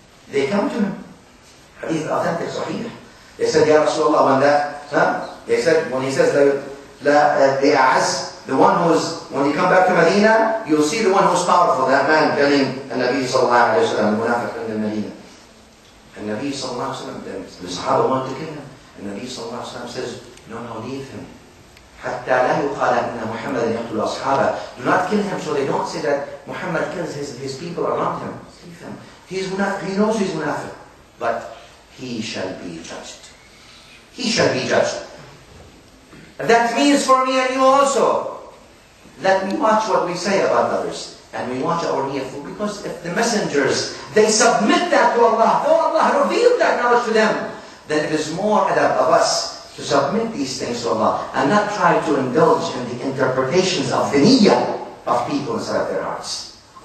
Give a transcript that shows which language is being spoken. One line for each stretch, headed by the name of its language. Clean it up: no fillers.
English: They come to him. Hadith authentic, sahih. They said, Ya Rasulullah, they said, when he says, the one who's, when you come back to Medina, you'll see the one who's powerful, that man telling the Nabi sallallahu alayhi wa sallam, munafiq in Medina. And Nabi sallallahu alayhi wa sallam, the Sahaba wanted to kill him. And Nabi sallallahu alayhi wa sallam says, no, leave him.
Arabic: حتى لا يقال أن محمد يقتل أصحابه.
English: Do not kill him, so they don't say that Muhammad kills his people around him. Leave him. He knows he's munafiq. But he shall be judged. He shall be judged. That means for me and you also, that we watch what we say about others, and we watch our niyah, because if the messengers, they submit that to Allah, though Allah revealed that knowledge to them, then it is more adab of us to submit these things to Allah, and not try to indulge in the interpretations of the niyah of people inside their hearts.